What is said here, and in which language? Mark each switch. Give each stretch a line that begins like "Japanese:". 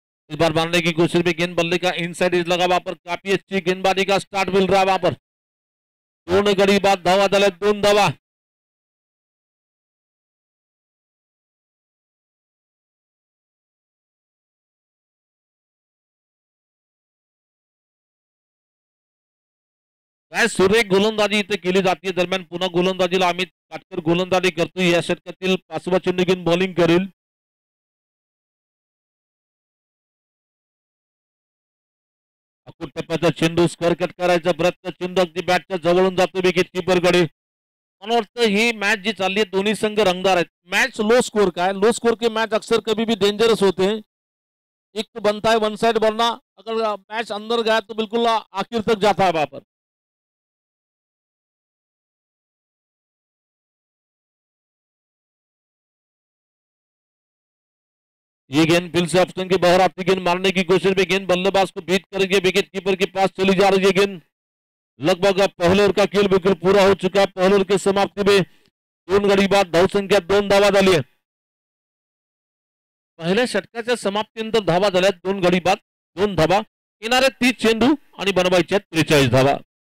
Hindi: इस बार मारने की कोशिश में गेंद बल्ले का इनसाइड एज लगा, वहां पर काफी अच्छी गेंदबाजी का स्टार्ट मिल रहा है। वहां पर
Marathi: 2 गडी बाद धावा झाल्या, 2 धावा। काय सुरेख गोलंदाजी इथे केली जाते। दरम्यान पुन्हा गोलंदाजीला अमित काटकर गोलंदाजी करतोय। या षटकातील 5वा चेंडू घेऊन बॉलिंग करेल। अकुट टप्प्याचा चेंडू स्क्वेअर कट करायचा प्रयत्न, चेंडू अगदी बॅटच्या जवळून जातो विकेट कीपरकडे। मला वाटतं ही मैच जी चालली है
Hindi: दोनों संघ रंगदार है। मैच लो स्कोर का है। लो स्कोर के मैच अक्सर कभी भी डेंजरस होते हैं। एक तो बनता है वन साइड, वरना अगर मैच अंदर गया तो बिल्कुल आखिर तक जाता है वहां पर। ये गेंद फिर से ऑप्शन के बाहर आती गेंद मारने की कोशिश में, गेंद बल्लेबाज को बीट करके विकेट कीपर के पास चली जा रही है। गेंद लगभग अब पहले ओवर का खेल बिल्कुल पूरा हो चुका है। पहले ओवर की समाप्ति में
Marathi: 2 गडी बाद धावसंख्या 2 धावा झाली आहे। पहिल्या षटकाच्या समाप्तीनंतर धावा झाल्या 2 गडी बाद 2 धावा। येणारे 30 चेंडू आणि बनवायचे 43 धावा।